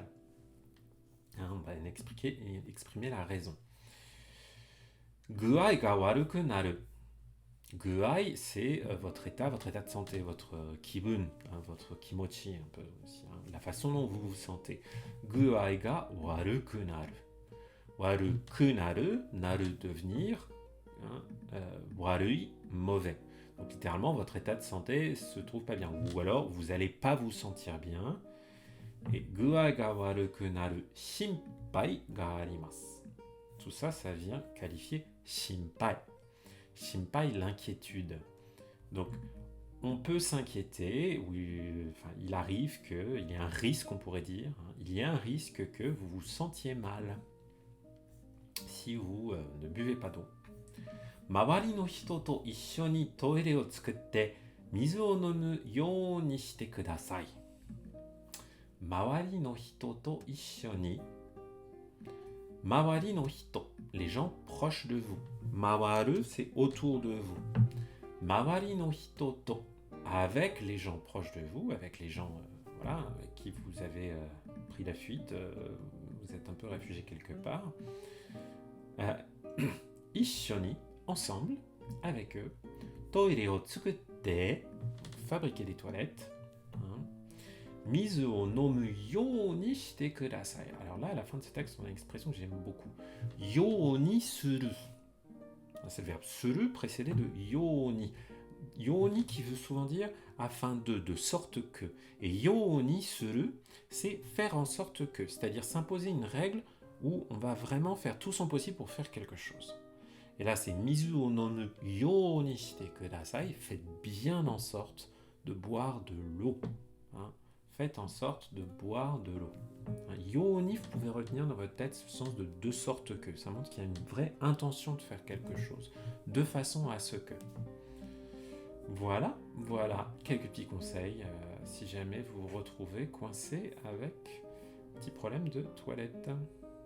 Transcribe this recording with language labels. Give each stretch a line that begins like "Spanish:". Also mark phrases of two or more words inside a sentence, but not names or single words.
French: Hein, on va exprimer la raison.
Japanese: 具合が悪くなる.
French: Guai, c'est votre état de santé, votre kibun, hein, votre kimochi, un peu aussi, hein, la façon dont vous vous sentez.
Japanese: 具合が悪くなる. 悪くなる,
French: naru devenir, hein, warui, mauvais. Donc littéralement, votre état de santé se trouve pas bien. Ou alors, vous n'allez pas vous sentir bien.
Japanese: Et 具合が悪くなる心配があります.
French: Tout ça, ça vient qualifier shinpai. Shinpai, l'inquiétude. Donc, on peut s'inquiéter, il arrive qu'il y ait un risque, on pourrait dire, hein, il y a un risque que vous vous sentiez mal si vous ne buvez pas d'eau.
Japanese: 周りの人と一緒にトイレを作って水を飲むようにしてください. 周りの人と一緒に. 周りの人,
French: les gens proches de vous. Mawaru, c'est autour de vous.
Japanese: 周りの人と,
French: avec les gens proches de vous, avec les gens avec qui vous avez pris la fuite, vous êtes un peu réfugié quelque part. Ishoni, ensemble, avec eux.
Japanese: トイレを作って,
French: fabriquer des toilettes.
Japanese: 水を飲むようにしてください.
French: Alors là, à la fin de ce texte, on a une expression que j'aime beaucoup.
Japanese: ようにする.
French: C'est le verbe suru précédé de yoni. Yoni qui veut souvent dire afin de sorte que. Et
Japanese: ようにする,
French: c'est faire en sorte que, c'est-à-dire s'imposer une règle où on va vraiment faire tout son possible pour faire quelque chose. Et là, c'est
Japanese: 水を飲むようにしてください.
French: Faites bien en sorte de boire de l'eau. Hein. Faites en sorte de boire de l'eau. Yoni, vous pouvez retenir dans votre tête ce sens de sorte que. Ça montre qu'il y a une vraie intention de faire quelque chose, de façon à ce que. Voilà, quelques petits conseils si jamais vous vous retrouvez coincé avec un petit problème de toilette.